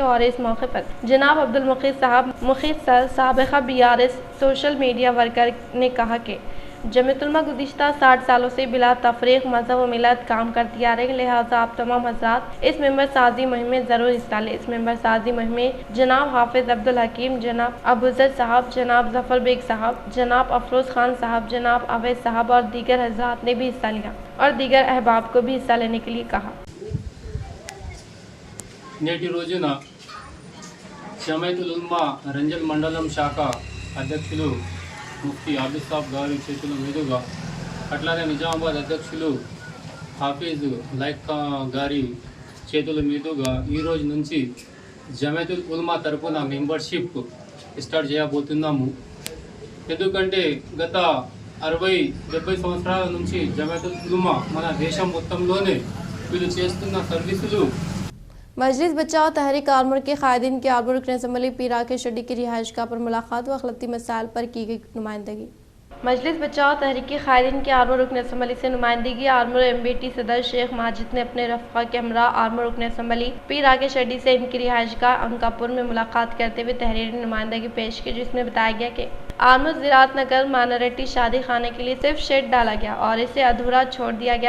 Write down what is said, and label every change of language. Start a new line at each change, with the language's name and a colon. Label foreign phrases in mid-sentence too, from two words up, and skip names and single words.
Urdu: اور اس موقع پر جناب عبد المقیت صاحب مقیت سر سابقہ BRS
English: social media worker
Urdu: نے کہا کہ جمیعت علماء گزشتہ 60 سالوں سے بلا تفریق مذہب و ملت کام کرتی آ رہی ہے، لہٰذا آپ تمام حضرات اس ممبر سازی مہم میں ضرور حصہ لیں. اس ممبر سازی مہم میں جناب حافظ عبدالحکیم، جناب ابوذر صاحب، جناب ظفر بیگ صاحب، جناب افروز خان صاحب، جناب اویس صاحب اور دیگر حضرات نے بھی حصہ لیا اور دیگر احباب کو بھی حصہ لینے کے لیے کہا.
Telugu: నేటి రోజున జమైతుల్ ఉల్మా రంజల్ మండలం శాఖ అధ్యక్షులు ముఫ్తీ ఆబిద్ సాబ్ గారి చేతుల మీదుగా అట్లానే నిజామాబాద్ అధ్యక్షులు హాఫీజ్ లైక్ గారి చేతుల మీదుగా ఈ రోజు నుంచి జమైతుల్ ఉల్మా తరపున
English: membership start
Telugu: చేయబోతున్నాము. ఎందుకంటే గత 60-70 సంవత్సరాల నుంచి జమైతుల్ ఉల్మా మన దేశం మొత్తంలోనే వీళ్ళు చేస్తున్న సర్వీసులు.
Urdu: مجلس بچاؤ تحریک آرمور کے قائدین کے آرمور رکن اسمبلی پیرا کے شڈی کی رہائش گاہ پر ملاقات و اخلاقی مسائل پر کی گئی نمائندگی. مجلس بچاؤ تحریک قائدین کے آرمور رکن اسمبلی سے نمائندگی. آرمور MBT صدر شیخ ماجد نے اپنے رفقا کے ہمراہ آرمور رکن اسمبلی پیرا کے شڈی سے ان کی رہائش گاہ انکاپور میں ملاقات کرتے ہوئے تحریری نمائندگی پیش کی، جس میں بتایا گیا کہ آمد زراعت نگر مانریٹی شادی خانے کے لیے صرف شیڈ ڈالا گیا اور اسے ادھورا چھوڑ دیا گیا۔